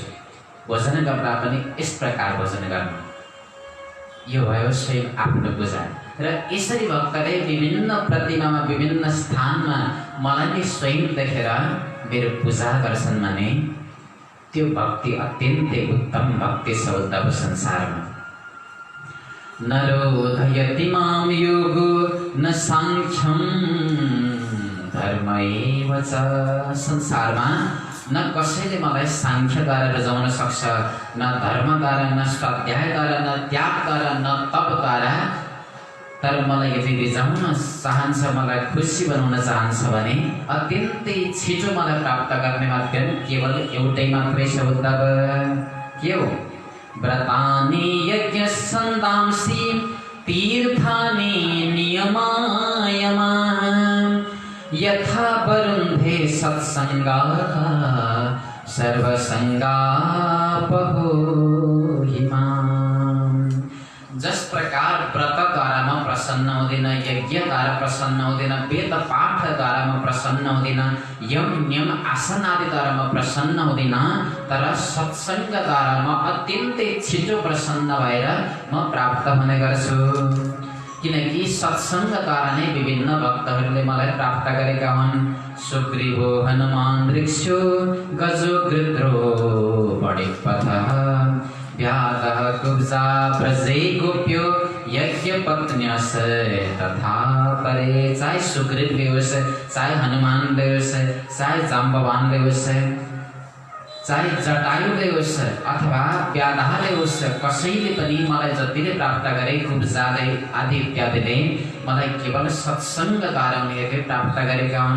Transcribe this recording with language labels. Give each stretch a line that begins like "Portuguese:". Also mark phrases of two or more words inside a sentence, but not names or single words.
Nepali: भोजन गर्दा पनि यस प्रकार भोजन गर्नु, यो भयो स्वयं आफ्नो पूजा। र यसरी भक्तले विभिन्न प्रतिमामा, विभिन्न स्थानमा मलाई नै स्वयं देखेर मेरो पूजा गर्छन् भने त्यो भक्ति अत्यन्तै उत्तम भक्ति छ उद्धव संसारमा।
Sanskrit: नरोधयति मां योगो न साङ्ख्यं धर्मैव च।
Nepali: संसारमा न कसैले मलाई साङ्ख्यद्वारा रुजाउन सक्छ, न धर्मद्वारा, न स्वाध्यायद्वारा, न त्यागद्वारा, न तपद्वारा तर मलाई यदि रिझाउन चाहन्छ, मलाई खुसी बनाउन चाहन्छ भने अत्यन्तै छिटो मलाई प्राप्त गर्ने माध्यम केवल एउटै मात्रै छ। उद्धव के हो?
Sanskrit: व्रतानि यज्ञ सन्दांसि तीर्थानि नियमायमा यथा वरुन्धे सत्सङ्गाः सर्वसङ्गापहोहिमा।
Nepali: जस प्रकार व्रतद्वारा म प्रसन्न हुँदैन, यज्ञद्वारा प्रसन्न हुँदैन, वेद पाठद्वारा म प्रसन्न हुँदैन, यम नियम आसन आदिद्वारा म प्रसन्न हुँदैन, तर सत्सङ्गद्वारा म अत्यन्तै छिटो प्रसन्न भएर म प्राप्त हुने गर्छु। किनकि सत्सङ्गद्वारा नै विभिन्न भक्तहरूले मलाई प्राप्त गरेका हुन्।
Sanskrit: सुग्रीवो हनुमान वृक्षो गजो गृध्रो बढिपथः व्यातः कुब्जा व्रजे गोप्यो यज्ञपत्न्यस तथा परे।
Nepali: चाहे सुग्रीवले होस्, चाहे हनुमानले होस्, चाहे जाम्बवानले होस्, चाहे जटायुले होस् अथवा व्याधाले होस्, कसैले पनि मलाई जतिले प्राप्त गरे, कुब्जाले आदि इत्यादिले मलाई केवल सत्सङ्गद्वारा उनीहरूले प्राप्त गरेका हुन्।